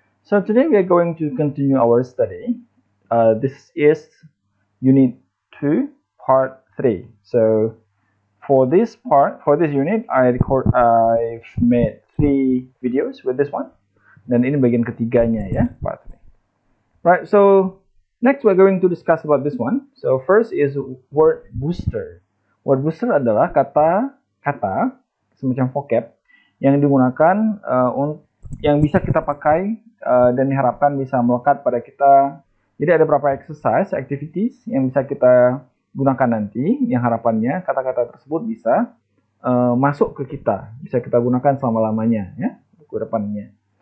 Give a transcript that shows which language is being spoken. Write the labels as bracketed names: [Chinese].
[English] So today we are going to continue our study. This is Unit 2, Part 3. So for this unit, I've made 3 videos with this one. [Indonesian] Dan ini bagian ketiganya ya, Part 3. [English] Right, so next we're going to discuss about this one. So first is word booster. [Indonesian] Word booster adalah kata-kata semacam vocab yang digunakan yang bisa kita pakai dan diharapkan bisa melekat pada kita. Jadi ada beberapa exercise, activities yang bisa kita gunakan nanti, yang harapannya kata-kata tersebut bisa masuk ke kita, bisa kita gunakan selama-lamanya ya, ke depannya.